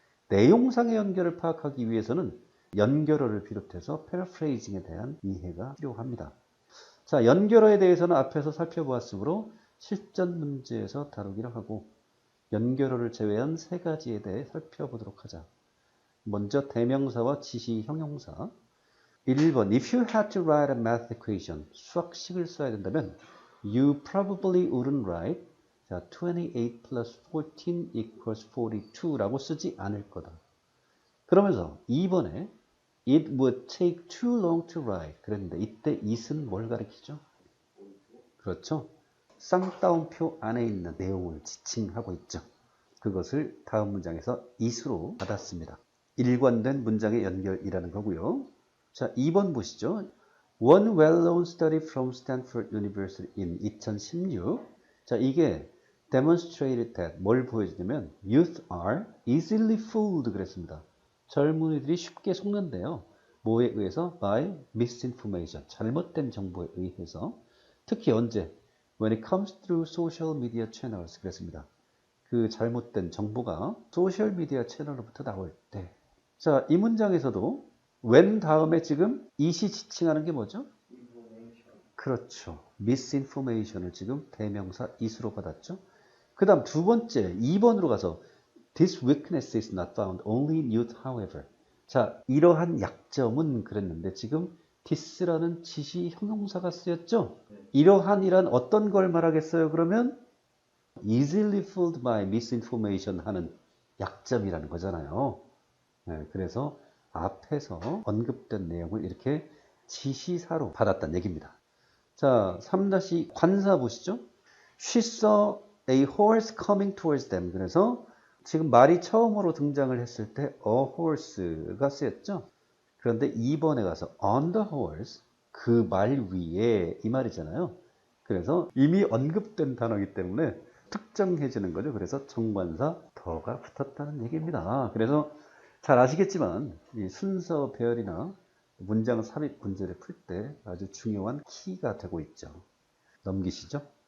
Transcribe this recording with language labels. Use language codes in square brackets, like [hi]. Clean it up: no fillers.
[ko] 내용상의 연결을 파악하기 위해서는 연결어를 비롯해서 패러프레이징에 대한 이해가 필요합니다. 자, 연결어에 대해서는 앞에서 살펴보았으므로 실전 문제에서 다루기로 하고 연결어를 제외한 세 가지에 대해 살펴보도록 하자. 먼저 대명사와 지시 형용사. [en] 1번 If you had to write a math equation, [ko] 수학식을 써야 된다면 [en] You probably wouldn't write 자, 28 plus 14 equals 42라고 [ko] 쓰지 않을 거다. [en] 그러면서 2번에 It would take too long to write [ko] 그랬는데 이때 it은 뭘 가리키죠? 그렇죠. 쌍따옴표 안에 있는 내용을 지칭하고 있죠. 그것을 다음 문장에서 it으로 받았습니다. 일관된 문장의 연결이라는 거고요. 자, 2번 보시죠. [en] One well-known study from Stanford University in 2016. 자, 이게 demonstrated that [ko] 뭘 보여주냐면 [en] youth are easily fooled [ko] 그랬습니다. 젊은이들이 쉽게 속는데요. 뭐에 의해서? [en] by misinformation. [ko] 잘못된 정보에 의해서. 특히 언제? [en] when it comes through social media channels [ko] 그랬습니다. 그 잘못된 정보가 소셜미디어 채널로부터 나올 때. 자, 이 문장에서도 when 다음에 지금 it이 지칭하는 게 뭐죠? 그렇죠. misinformation을 지금 대명사 it으로 받았죠. 그 다음 두 번째 2번으로 가서 [en] This weakness is not found only in youth, however. [ko] 자, 이러한 약점은 그랬는데 지금 this라는 지시 형용사가 쓰였죠. 이러한이란 어떤 걸 말하겠어요? 그러면 [en] easily fooled by misinformation [ko] 하는 약점이라는 거잖아요. 네, 그래서 앞에서 언급된 내용을 이렇게 지시사로 받았다는 얘기입니다. 자, 3- 관사 보시죠. [en] She saw a horse coming towards them. [ko] 그래서 지금 말이 처음으로 등장을 했을 때 a horse가 쓰였죠. 그런데 2번에 가서 [en] on the horse [ko] 그 말 위에 이 말이잖아요. 그래서 이미 언급된 단어이기 때문에 특정해지는 거죠. 그래서 정관사 더가 붙었다는 얘기입니다. 그래서 잘 아시겠지만 이 순서 배열이나 문장 삽입 문제를 풀 때 아주 중요한 키가 되고 있죠. 넘기시죠.